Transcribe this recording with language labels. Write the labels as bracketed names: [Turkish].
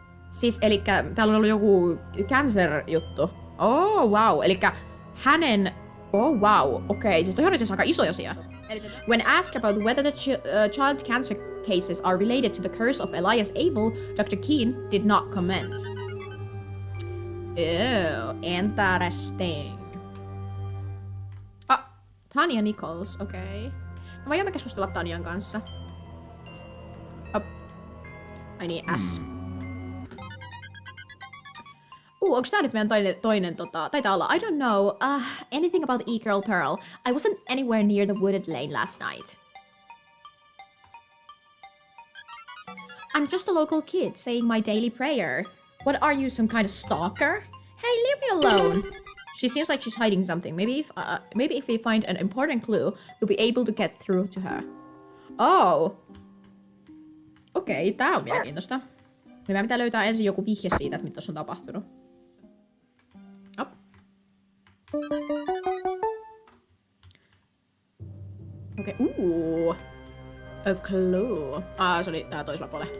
[Finnish] Siis elikkä täällä on ollut joku cancer-juttu. [English] Oh wow, [Finnish] elikkä hänen... Oh wow, okei, siis toi on nyt aika iso asia. [English] When asked about whether the child cancer cases are related to the curse of Elias Abel, Dr. Keen did not comment. Ew, interesting. [Finnish] Tanya Nichols, okei. No voimme keskustella Tanyan kanssa. Ai niin, S. Onks tää nyt meidän toinen taitaa olla, [English] I don't know, anything about E-Girl Pearl. I wasn't anywhere near the wooded lane last night. I'm just a local kid saying my daily prayer. What are you, some kind of stalker? Hey, leave me alone. She seems like she's hiding something. Maybe if we find an important clue, we'll be able to get through to her. Oh. [Finnish] Okei, tää on mielenkiintoista. Ja meidän pitää löytää ensin joku vihje siitä, että mitä tässä on tapahtunut. Okei, [English] a clue. [Finnish] Se oli täällä toisella puolella.